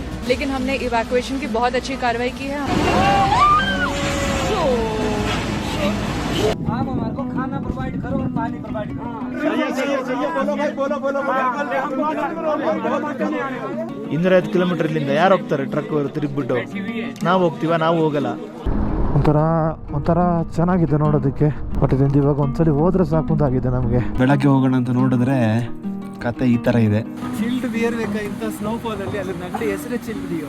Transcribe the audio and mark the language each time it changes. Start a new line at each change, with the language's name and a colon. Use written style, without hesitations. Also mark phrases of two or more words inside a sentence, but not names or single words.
Hindi: लेकिन हमने इवैक्यूएशन की बहुत अच्छी कार्रवाई की है। आप हमारे को खाना प्रोवाइड करो और पानी प्रोवाइड करो। बोलो भाई, बोलो
Kannada: 205 ಕಿಲೋಮೀಟರ್ ಇಲ್ಲಿಂದ ಯಾರು ಹೋಗ್ತಾರೆ? ಟ್ರಕ್ ತಿರುಗ್ಬಿಟ್ಟು ನಾವು ಹೋಗ್ತೀವ? ನಾವು ಹೋಗಲ್ಲ. ಒಂಥರ ಚೆನ್ನಾಗಿದೆ ನೋಡೋದಕ್ಕೆ. ಬಟ್ ಇದರಿಂದ ಇವಾಗ ಒಂದ್ಸಲಿ ಹೋದ್ರೆ ಸಾಕು ಅಂತಾಗಿದೆ ನಮಗೆ. ಬೆಳಗ್ಗೆ ಹೋಗೋಣ ಅಂತ ನೋಡಿದ್ರೆ ಕತೆ ಈ ತರ ಇದೆ.
English: chilled beer
Kannada: ಬೇಕಾಗಿಂತ ಸ್ನೋಫಾಲ್ ಅಲ್ಲಿ ಅದ್ರ ನಗಡಿ ಹೆಸರೇ
English: chilled beer.